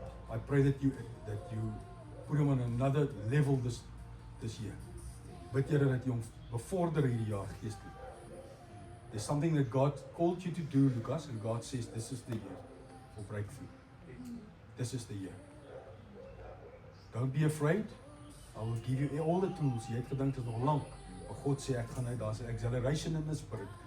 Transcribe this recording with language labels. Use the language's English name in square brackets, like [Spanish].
[English] I pray that you put him on another level this year. [Afrikaans] Bid Here dat jy hom bevorder hierdie jaar geestelik. [English] There's something that God called you to do, Lucas, and God says this is the year for breakthrough. This is the year. Don't be afraid. I will give you all the tools. [Afrikaans] Jy het gedink dit is nog lank, maar God sê ek gaan uit, daar's 'n [English] acceleration in the spirit.